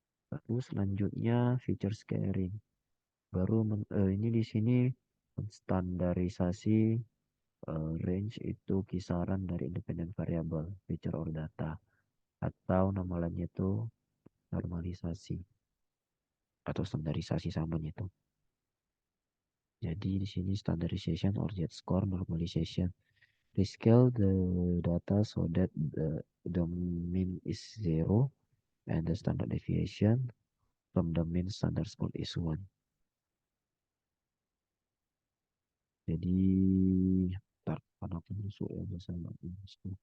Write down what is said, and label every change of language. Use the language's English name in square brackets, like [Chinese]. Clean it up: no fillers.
[Indonesian] Lalu selanjutnya feature scaling. Ini di sini standarisasi range itu kisaran dari independent variable, feature or data, atau nama lainnya itu normalisasi atau standarisasi samanya itu. Jadi di sini [English] standardization or Z-score normalization. Rescale the data so that the mean is zero and the standard deviation from the mean standard score is one. [Indonesian] Jadi, ntar karena aku masuk ya bahasa Inggris.